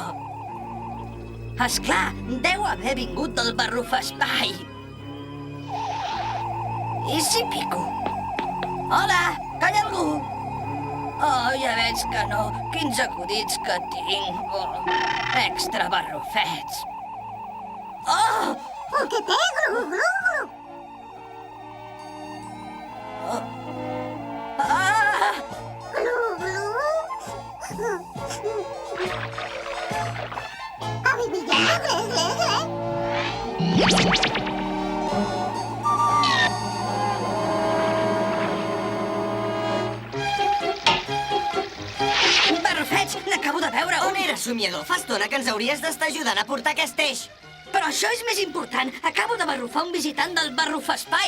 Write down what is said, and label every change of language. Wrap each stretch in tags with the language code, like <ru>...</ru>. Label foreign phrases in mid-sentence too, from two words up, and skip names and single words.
<ca>Esclar, deu haver vingut del Barrufespai. I si pico? Hola, que hi ha algú? Oh, ja veig que no. Quins acudits que tinc. Oh, extra barrufets. Oh! El que té, glu, glu, glu. Oh. Ah! Glu, glu. Abibilla, gle, gle, gle. Barrufets, n'acabo de veure On un. era, somiador? Fa estona que ens hauries d'estar ajudant a portar aquest eix. Però això és més important. Acabo de barrufar un visitant del Barrufespai.</ca>